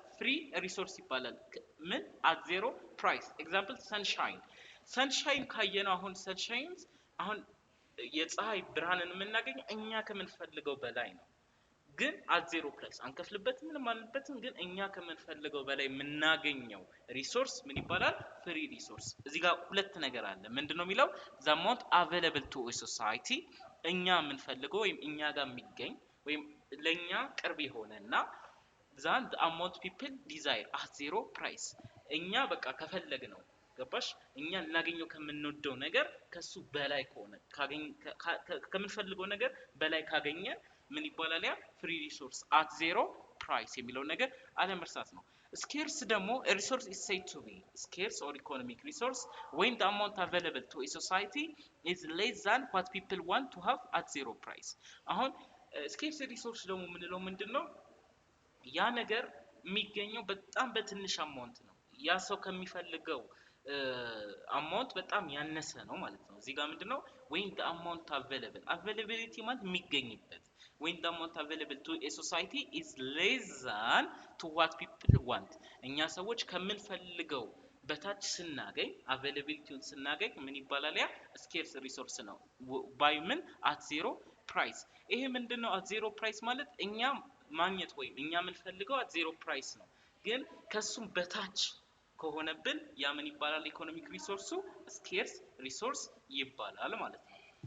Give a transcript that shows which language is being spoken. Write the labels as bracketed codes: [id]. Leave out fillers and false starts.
[am] ፍሪ ሪሶርስ ይባላል። ምን at zero price። ኤግዛምፕል ሰንሻይን ካየነው አሁን ሰንሻይን አሁን የፀሐይ ብርሃንን የምናገኘው እኛ ከምንፈልገው በላይ ነው። ግን at zero price አንከፍልበት ምንም አልበትም። ግን እኛ ከምንፈልገው በላይ የምናገኘው ሪሶርስ ምን ይባላል? ፍሪ ሪሶርስ። እዚህ ጋር ሁለት ነገር አለ። ምንድነው የሚለው? [en] the amount available to a society [am] እኛ የምንፈልገው ወይም እኛ ጋር የሚገኝ ወይም ለኛ ቅርብ የሆነና [en] the amount people desire at zero price [am] እኛ በቃ ከፈለግነው ገባሽ እኛ እናገኘው ከምንወደው ነገር ከሱ በላይ ከሆነ ከምንፈልገው ነገር በላይ ካገኘ ምን ይባላል? ያ ፍሪ ሪሶርስ at zero price የሚለው ነገር አለመርሳት ነው። scarce ደግሞ [en] a resource is said to be scarce or economic resource when the amount available to a society is less than what people want to have at zero price። [am] አሁን ስኬርስ ሪሶርስ ደግሞ ምንለው ምንድነው? ያ ነገር የሚገኘው በጣም በትንሽ አማውንት ነው። ያ ሰው ከሚፈልገው አማውንት በጣም ያነሰ ነው ማለት ነው። እዚህ ጋር ምንድነው? [en] when the amount availability [am] ማለት የሚገኝበት [en] when the amount available to a society is less than to what people want [am] እኛ ሰዎች ከምንፈልገው በታች ስናገኝ availabilityውን ስናገኝ ምን ይባላል? ያ ስኬርስ ሪሶርስ ነው። by ምን at zero price። ይሄ ምንድነው? at zero price ማለት እኛ ማግኘት ወይም እኛ የምንፈልገው at zero price ነው። ግን ከሱም በታች ከሆነብን ያ ምን ይባላል? ኢኮኖሚክ ሪሶርሱ ስኬርስ ሪሶርስ ይባላል ማለት ነው።